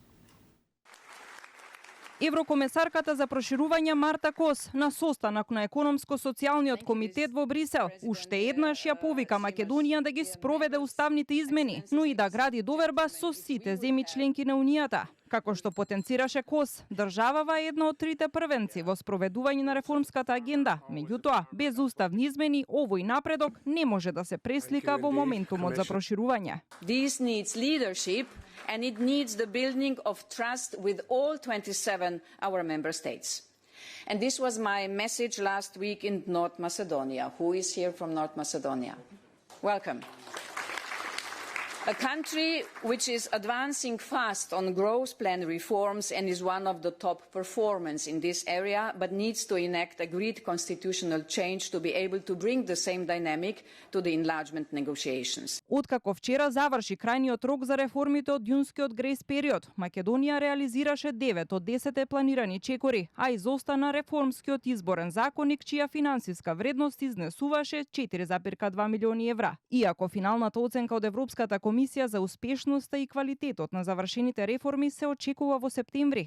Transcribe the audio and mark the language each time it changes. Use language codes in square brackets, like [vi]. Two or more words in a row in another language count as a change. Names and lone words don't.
[mk] Еврокомесарката за проширување Марта Кос на состанок на економско-социјалниот комитет во Брисел уште еднаш ја повика Македонија да ги спроведе уставните измени, но и да гради доверба со сите земји членки на Унијата. Како што потенцираше Кос, државава е една од трите првенци во спроведување на реформската агенда. Меѓутоа, без уставни измени, овој напредок не може да се преслика во моментумот за проширување. [en] This needs leadership and it needs the building of trust with all 27 our member states. And this was my message last week in North Macedonia. Who is here from North Macedonia? Welcome. A country which is advancing fast on growth plan reforms and is one of the top performers in this area, but needs to enact agreed constitutional change to be able to bring the same dynamic to the enlargement negotiations. [mk] Откако вчера заврши крајниот рок за реформите од јунскиот грејс период, Македонија реализираше 9 од 10 планирани чекори, а изостана реформскиот изборен законник, чија финансиска вредност изнесуваше 4,2 милиони евра. Иако финалната оценка од Европската комисија за успешноста и квалитетот на завршените реформи се очекува во септември.